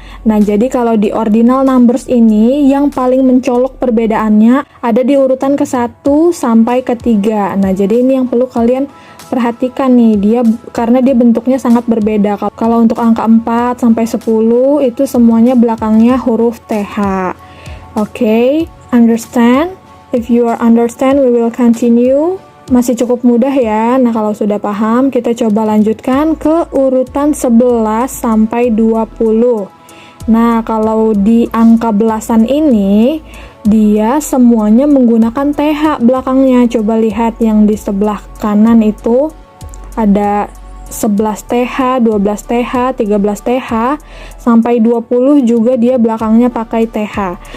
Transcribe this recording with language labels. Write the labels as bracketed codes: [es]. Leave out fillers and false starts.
[id] Nah, jadi kalau di ordinal numbers ini yang paling mencolok perbedaannya ada di urutan ke-1 sampai ke-3. Nah, jadi ini yang perlu kalian perhatikan nih, dia karena dia bentuknya sangat berbeda. Kalau untuk angka 4 sampai 10 itu semuanya belakangnya huruf TH. [en] Okay, understand? If you are understand, we will continue. [id] Masih cukup mudah ya. Nah, kalau sudah paham, kita coba lanjutkan ke urutan 11 sampai 20. Nah, kalau di angka belasan ini dia semuanya menggunakan TH belakangnya. Coba lihat yang di sebelah kanan itu ada 11 TH, 12 TH, 13 TH, sampai 20 juga dia belakangnya pakai TH.